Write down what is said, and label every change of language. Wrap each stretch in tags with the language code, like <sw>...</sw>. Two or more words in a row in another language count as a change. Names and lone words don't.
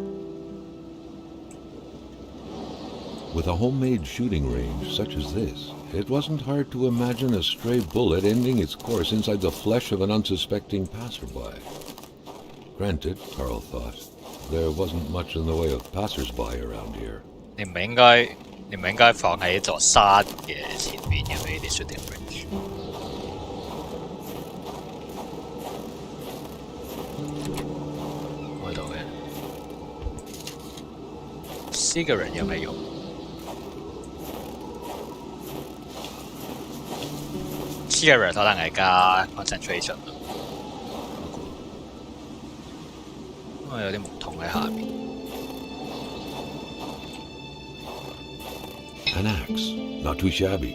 <en>With a homemade shooting range such as this, it wasn't hard to imagine a stray bullet ending its course inside the flesh of an unsuspecting passerby. Granted, Carl thought, there wasn't much in the way of passersby around here.</en> <yue>你唔係應該放喺座山嘅前面嘅呢啲</yue> <en>shooting range？</en> <yue>開到嘅 cigarette 有咩用？ cigarette 可能係加 concentration 咯，因為有啲木桶喺下面。</yue> <en>An axe, not too shabby.</en>